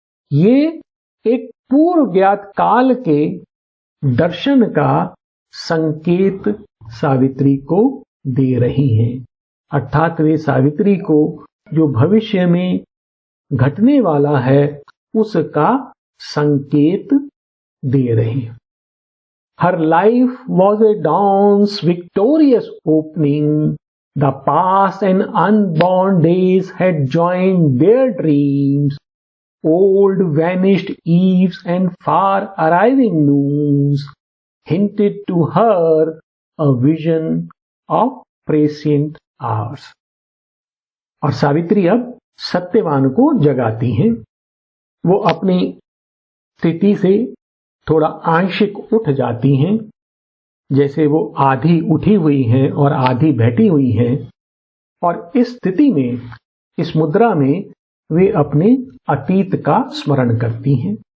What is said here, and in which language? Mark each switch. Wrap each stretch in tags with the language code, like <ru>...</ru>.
<hi>ये एक पूर्व ज्ञात काल के दर्शन का संकेत सावित्री को दे रही हैं, अर्थात वे सावित्री को जो भविष्य में घटने वाला है उसका संकेत दे रही हैं।</hi> <en>Her life was a dawn's victorious opening. The past and unborn days had joined their dreams. Old vanished eves and far arriving noons hinted to her a vision of prescient hours.</en> <hi>और सावित्री अब सत्यवान को जगाती हैं। वो अपनी स्थिति से थोड़ा आंशिक उठ जाती हैं, जैसे वो आधी उठी हुई हैं और आधी बैठी हुई हैं, और इस स्थिति में, इस मुद्रा में वे अपने अतीत का स्मरण करती हैं।</hi>